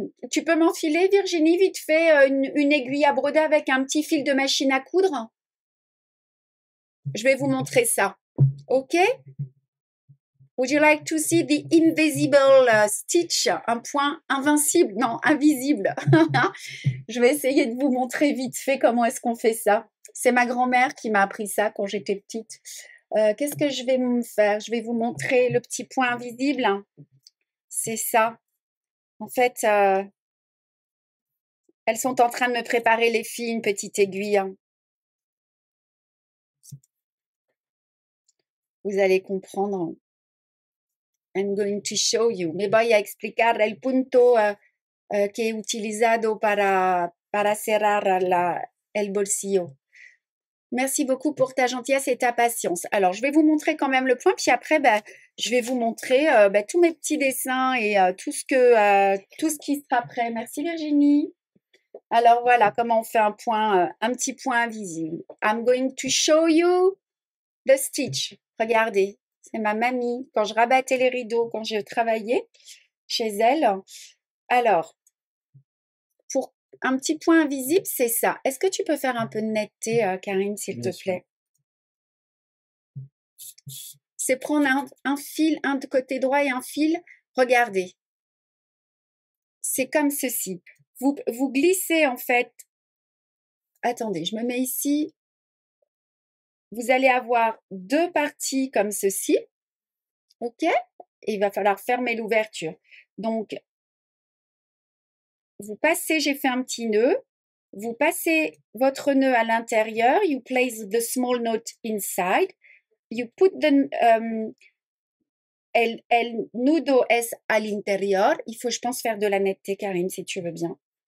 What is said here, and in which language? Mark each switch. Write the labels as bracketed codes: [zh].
[fr] Tu peux m'enfiler, Virginie, vite fait, une aiguille à broder avec un petit fil de machine à coudre? Je vais vous montrer ça. OK? [en] Would you like to see the invisible stitch? [fr] Un point invincible, non, invisible. Je vais essayer de vous montrer vite fait comment est-ce qu'on fait ça. C'est ma grand-mère qui m'a appris ça quand j'étais petite. Qu'est-ce que je vais me faire? Je vais vous montrer le petit point invisible. C'est ça. En fait, elles sont en train de me préparer les filles, une petite aiguille. Vous allez comprendre. [en] I'm going to show you. [es] Me voy a explicar el punto que he utilizado para cerrar el bolsillo. [fr] Merci beaucoup pour ta gentillesse et ta patience. Alors, je vais vous montrer quand même le point, puis après, je vais vous montrer tous mes petits dessins et tout ce qui sera prêt. Merci Virginie. Alors voilà comment on fait un petit point invisible. [en] I'm going to show you the stitch. [fr] Regardez, c'est ma mamie. Quand je rabattais les rideaux, quand je travaillais chez elle. Alors, pour un petit point invisible, c'est ça. Est-ce que tu peux faire un peu de netteté, Karine, s'il te plaît? C'est prendre un fil, un de côté droit et un fil. Regardez. C'est comme ceci. Vous glissez en fait. Attendez, je me mets ici. Vous allez avoir deux parties comme ceci. OK? Et il va falloir fermer l'ouverture. Donc, vous passez, j'ai fait un petit nœud. Vous passez votre nœud à l'intérieur. [en] You place the small knot inside. You put [es] el nudo es al interior. [fr] Il faut, je pense, faire de la netteté, Karine, si tu veux bien.